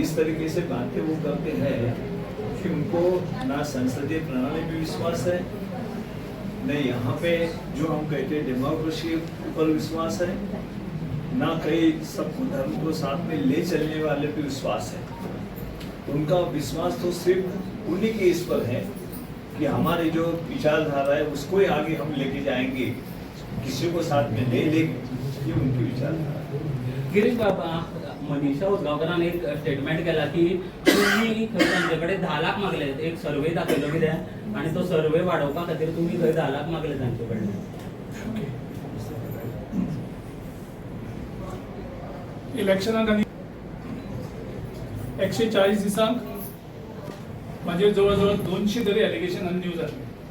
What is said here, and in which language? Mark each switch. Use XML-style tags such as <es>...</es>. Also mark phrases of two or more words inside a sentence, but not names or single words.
<hi>इस तरीके से बातें वो करते हैं कि उनको ना संसदीय प्रणाली में विश्वास है, न यहाँ पे जो हम कहते हैं डेमोक्रेसी पर विश्वास है, ना कहीं सबको धर्म को साथ में ले चलने वाले पे विश्वास है। उनका विश्वास तो सिर्फ उन्हीं के इस पर है कि हमारे जो विचारधारा है उसको ही आगे हम लेके जाएंगे, किसी को साथ में नहीं लेंगे, ये उनकी विचारधारा है।</hi> <kok>गिरीश बाबा, मनीषा उसगांवकारान एक स्टेटमेंट केला की तुम्ही तांच्याकडे 10 लाख मागले, एक सर्वे दाखयलो कितें आणि तो सर्वे वाडोवपा खातीर तुम्ही 10 लाख मागले तांचे कडल्यान। इलेक्शनाक आनी 140 दिसांक माझे जवळ 200 तरी एलिगेशन आनी न्यूज जातली।</kok>